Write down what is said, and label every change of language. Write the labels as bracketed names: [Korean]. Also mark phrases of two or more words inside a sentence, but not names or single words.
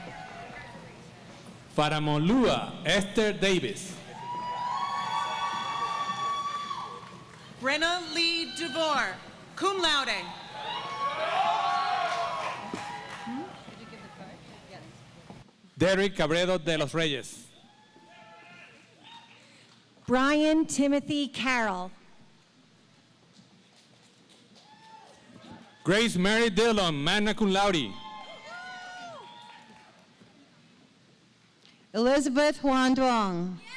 [English] Faramolua Esther Davis. Brenna Lee DeVore, [Latin] cum laude. [English] Derek Cabredo de los Reyes. Brian Timothy Carroll. Grace Mary Dillon, [Latin] magna cum laude. [English] Elizabeth Juan Duong.